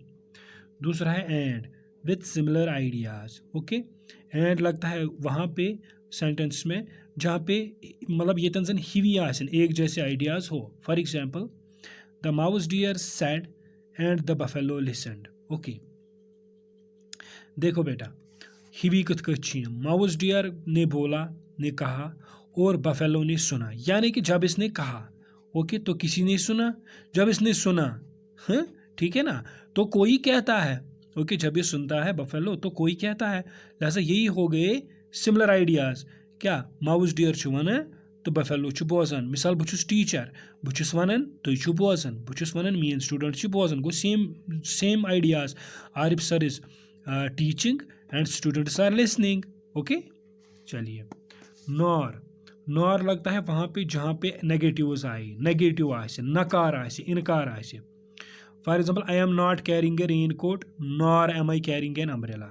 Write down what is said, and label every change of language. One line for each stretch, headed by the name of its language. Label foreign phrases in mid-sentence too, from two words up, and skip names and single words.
Hindi: दूसरा है
English: and with similar ideas.
Hindi: ओके एंड लगता है वहाँ पे सेंटेंस में जहाँ पे मतलब
Kashmiri: ये तंजन हिवी आसन
Hindi: एक जैसे आइडियाज़ हो.
English: for example the mouse deer said and the buffalo listened.
Hindi: ओके देखो बेटा
Kashmiri: हिवी कथ कथ
English: mouse deer
Hindi: ने बोला, ने कहा और बफेलो ने सुना. यानी कि जब इसने कहा ओके तो किसी ने सुना, जब इसने सुना हाँ ठीक है ना, तो कोई कहता है. ओके जब ये सुनता है बफेलो तो कोई कहता है. लिहाजा यही हो गए सिमिलर आइडियाज़.
Kashmiri: क्या?
English: mouse deer
Kashmiri: छु वनान तो बफेलो छु बोजान. मिसाल बह छुस टीचर, बह छुस वनान तुई छु बोजान, बह छुस वनान मीन स्टूडेंट छु बोजान.
English: गो same ideas. Arif sir is teaching and students are listening.
Hindi: ओके चलिए नॉर लगता है वहाँ पे जहाँ पे नेगेटिव्स आए,
Kashmiri: नेगेटिव आसे, नकार आसे, इनकार आसे.
English: for example I am not carrying a rain coat nor am I carrying an umbrella.